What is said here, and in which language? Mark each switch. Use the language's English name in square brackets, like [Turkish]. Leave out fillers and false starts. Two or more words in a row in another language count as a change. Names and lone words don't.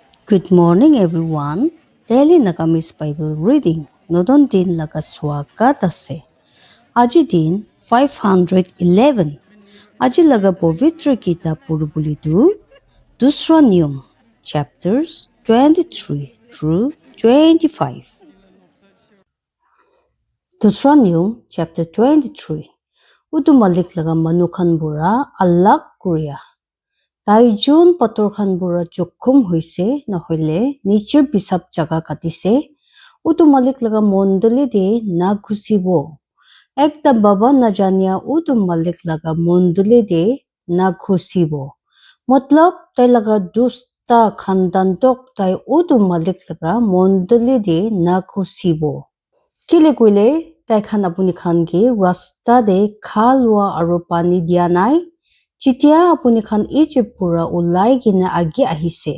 [English] Good morning, everyone. Daily Nagamis Bible reading. [Naga Pidgin] Nodon din laga swagat ase. Aji din 511. Aji laga povitra kitab purubuli tu Dusra Niyom, [English] chapters 23 through 25. [Naga Pidgin] Dusra Niyom, chapter 23. Udu malik laga manukan bura alak kuria. Taijun pator khan bura jokhum hoise nahole nichir bisap jaga katise utu malik laga mondoli de na ghusibo ekta baba na jania utu malik laga mondoli de na ghusibo matlab tai laga dusta khandan tok tai utu malik laga mondoli de na ghusibo kile koile tai khan apuni khan ge rasta de khalwa aro pani dia nai Chitia apuni khan Egypt pura ulai gina agi ahise.